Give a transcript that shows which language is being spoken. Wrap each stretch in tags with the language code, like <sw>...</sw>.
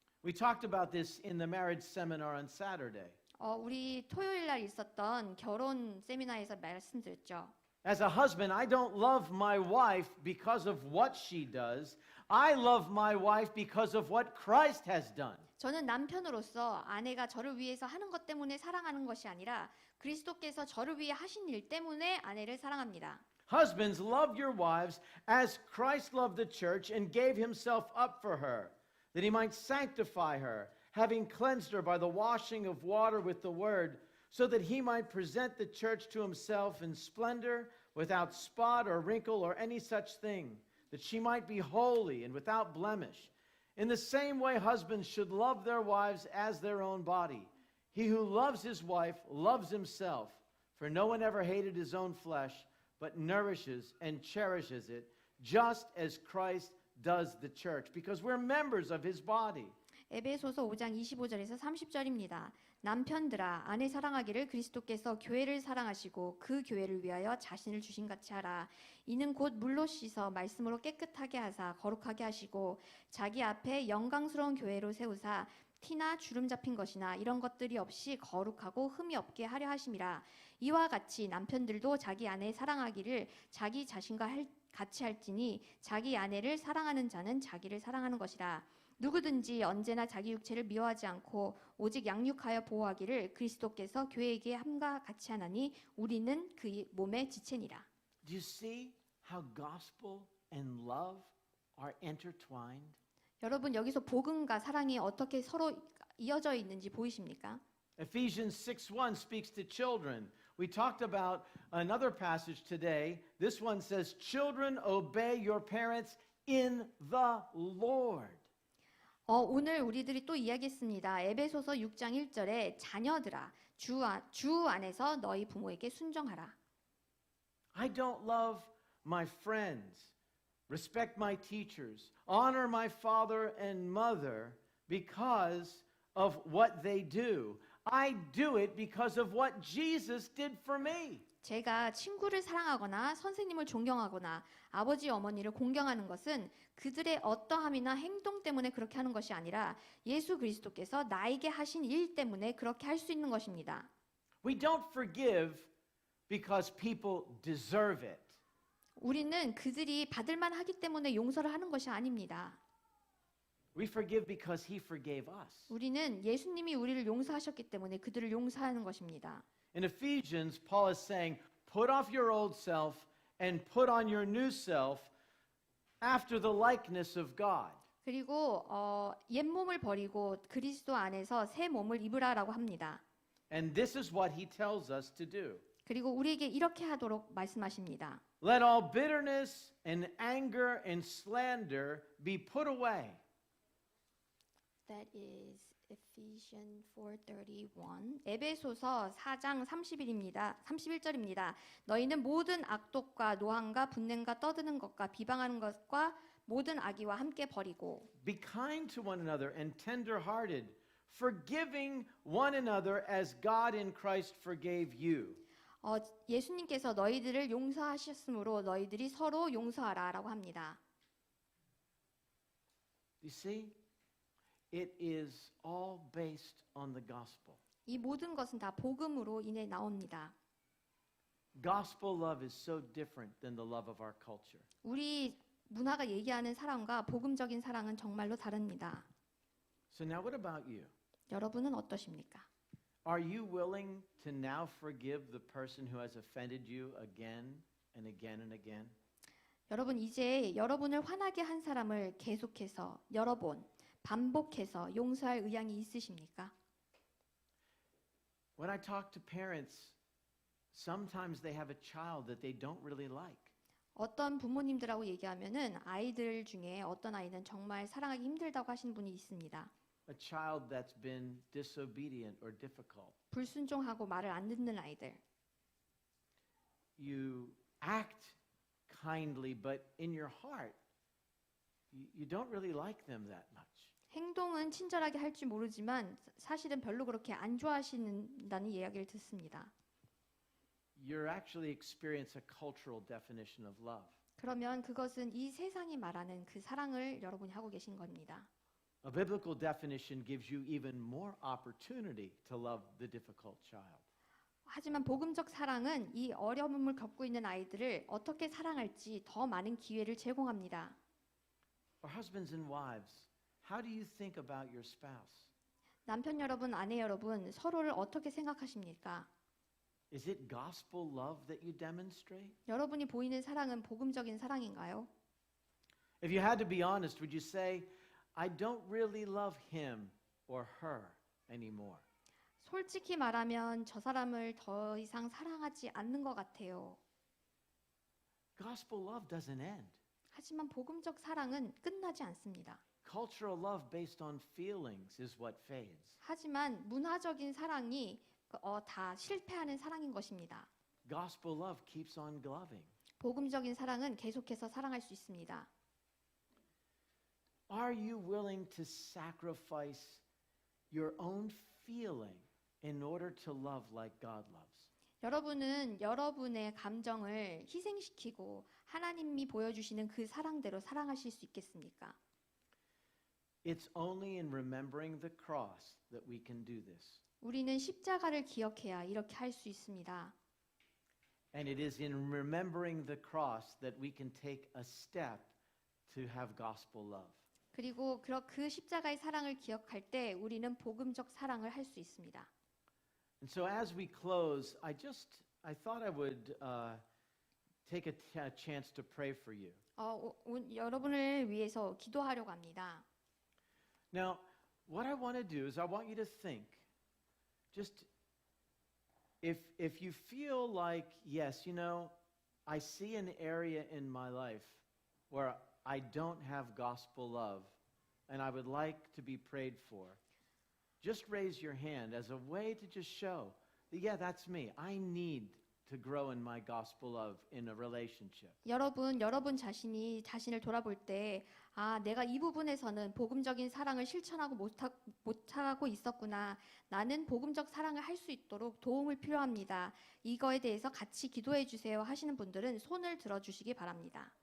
<en>We talked about this in the marriage seminar on Saturday.</en> <ko>우리 토요일 날 있었던 결혼 세미나에서 말씀드렸죠.</ko> <en>As a husband, I don't love my wife because of what she does. I love my wife because of what Christ has done.</en> <ko>저는 남편으로서 아내가 저를 위해서 하는 것 때문에 사랑하는 것이 아니라 그리스도께서 저를 위해 하신 일 때문에 아내를 사랑합니다.</ko> <en>Husbands, love your wives as Christ loved the church and gave himself up for her, that he might sanctify her, having cleansed her by the washing of water with the word, so that he might present the church to himself in splendor, without spot or wrinkle or any such thing, that she might be holy and without blemish. In the same way, husbands should love their wives as their own body. He who loves his wife loves himself, for no one ever hated his own flesh, but nourishes and cherishes it, just as Christ does the church, because we're members of his body.</en> <ko>에베소서 5장 25절에서 30절입니다. 남편들아 아내 사랑하기를 그리스도께서 교회를 사랑하시고 그 교회를 위하여 자신을 주신 같이 하라. 이는 곧 물로 씻어 말씀으로 깨끗하게 하사 거룩하게 하시고 자기 앞에 영광스러운 교회로 세우사 티나 주름 잡힌 것이나 이런 것들이 없이 거룩하고 흠이 없게 하려 하심이라. 이와 같이 남편들도 자기 아내 사랑하기를 자기 자신과 같이 할지니 자기 아내를 사랑하는 자는 자기를 사랑하는 것이라. 누구든지 언제나 자기 육체를 미워하지 않고 오직 양육하여 보호하기를 그리스도께서 교회에게 함과 같이 하나니 우리는 그 몸의 지체니라.</ko> <en>Do you see how gospel and love are intertwined?</en> <ko>여러분 여기서 복음과 사랑이 어떻게 서로 이어져 있는지 보이십니까?</ko> <en>Ephesians 6:1 speaks to children. We talked about another passage today. This one says, "Children, obey your parents in the Lord."</en> <ko>오늘 우리들이 또 이야기했습니다. 에베소서 6장 1절에 자녀들아 주 안에서 너희 부모에게 순종하라.</ko> <en>I don't love my friends, respect my teachers, honor my father and mother because of what they do. I do it because of what Jesus did for me.</en> <ko>제가 친구를 사랑하거나 선생님을 존경하거나 아버지 어머니를 공경하는 것은 그들의 어떠함이나 행동 때문에 그렇게 하는 것이 아니라 예수 그리스도께서 나에게 하신 일 때문에 그렇게 할 수 있는 것입니다.</ko> <en>We don't forgive because people deserve it.</en> <ko>우리는 그들이 받을만 하기 때문에 용서를 하는 것이 아닙니다.</ko> <en>We forgive because he forgave us.</en> <ko>우리는 예수님이 우리를 용서하셨기 때문에 그들을 용서하는 것입니다.</ko> <en>In Ephesians, Paul is saying, put off your old self and put on your new self after the likeness of God.</en> <ko>그리고 옛 몸을 버리고 그리스도 안에서 새 몸을 입으라라고 합니다.</ko> <en>And this is what he tells us to do.</en> <ko>그리고 우리에게 이렇게 하도록 말씀하십니다.</ko> <en>Let all bitterness and anger and slander be put away. That is Ephesians 4:31.</en> <ko>에베소서 4장 31절입니다. 너희는 모든 악독과 노함과 분냄과 떠드는 것과 비방하는 것과 모든 악의와 함께 버리고</ko> <en>Be kind to one another and tender-hearted, forgiving one another as God in Christ forgave you.</en> <ko>예수님께서 너희들을 용서하셨으므로 너희들이 서로 용서하라라고 합니다.</ko> <en>You see? It is all based on the gospel.</en> <ko>이 모든 것은 다 복음으로 인해 나옵니다.</ko> <en>Gospel love is so different than the love of our culture.</en> <ko>우리 문화가 얘기하는 사랑과 복음적인 사랑은 정말로 다릅니다.</ko> <en>So now what about you?</en> <ko>여러분은 어떠십니까?</ko> <en>Are you willing to now forgive the person who has offended you again and again and again?</en> <ko>여러분 이제 여러분을 화나게 한 사람을 계속해서 여러 번 반복해서 용서할 의향이 있으십니까?</ko> <en>When I talk to parents, sometimes they have a child that they don't really like.</en> <ko>어떤 부모님들하고 얘기하면은 아이들 중에 어떤 아이는 정말 사랑하기 힘들다고 하시는 분이 있습니다.</ko> <en>A child that's been disobedient or difficult.</en> <ko>불순종하고 말을 안 듣는 아이들.</ko> <en>You act kindly, but in your heart, you don't really like them that much.</en> <ko>행동은 친절하게 할 줄 모르지만 사실은 별로 그렇게 안 좋아하신다는 이야기를 듣습니다.</ko> <en>You actually experience a cultural definition of love.</en> <ko>그러면 그것은 이 세상이 말하는 그 사랑을 여러분이 하고 계신 겁니다.</ko> <en>A biblical definition gives you even more opportunity to love the difficult child.</en> <ko>하지만 복음적 사랑은 이 어려움을 겪고 있는 아이들을 어떻게 사랑할지 더 많은 기회를 제공합니다.</ko> <en>Or husbands and wives, how do you think about your spouse?</en> <ko>남편 여러분, 아내 여러분, 서로를 어떻게 생각하십니까?</ko> <en>Is it gospel love that you demonstrate?</en> <ko>여러분이 보이는 사랑은 복음적인 사랑인가요?</ko> <en>If you had to be honest, would you say, I don't really love him or her anymore?</en> <ko>솔직히 말하면 저 사람을 더 이상 사랑하지 않는 것 같아요.</ko> <en>Gospel love doesn't end.</en> <ko>하지만 복음적 사랑은 끝나지 않습니다.</ko> <en>Cultural love based on feelings is what fades.</en> <ko>하지만 문화적인 사랑이 다 실패하는 사랑인 것입니다.</ko> <en>Gospel love keeps on loving.</en> <ko>복음적인 사랑은 계속해서 사랑할 수 있습니다.</ko> <en>Are you willing to sacrifice your own feeling in order to love like God loves?</en> <ko>여러분은 여러분의 감정을 희생시키고 하나님이 보여주시는 그 사랑대로 사랑하실 수 있겠습니까?</ko> <en>It's only in remembering the cross that we can do this.</en> <ko>우리는 십자가를 기억해야 이렇게 할 수 있습니다.</ko> <en>And it is in remembering the cross that we can take a step to have gospel love.</en> <ko>그리고 그 십자가의 사랑을 기억할 때 우리는 복음적 사랑을 할 수 있습니다.</ko> <en>And so as we close, I thought I would take a chance to pray for you.</en> <ko>여러분을 위해서 기도하려고 합니다.</ko> <en>Now, what I want to do is I want you to think just if you feel like, yes, you know, I see an area in my life where I don't have gospel love and I would like to be prayed for, just raise your hand as a way to just show that, yeah, that's me. I need to grow in my gospel love in a relationship.</en> <ko>여러분 자신이 자신을 돌아볼 때, 아, 내가 이 부분에서는 복음적인 사랑을 실천하고 못하고 있었구나. 나는 복음적 사랑을 할 수 있도록 도움을 필요합니다. 이거에 대해서 같이 기도해 주세요 하시는 분들은 손을 들어주시기 바랍니다.</ko>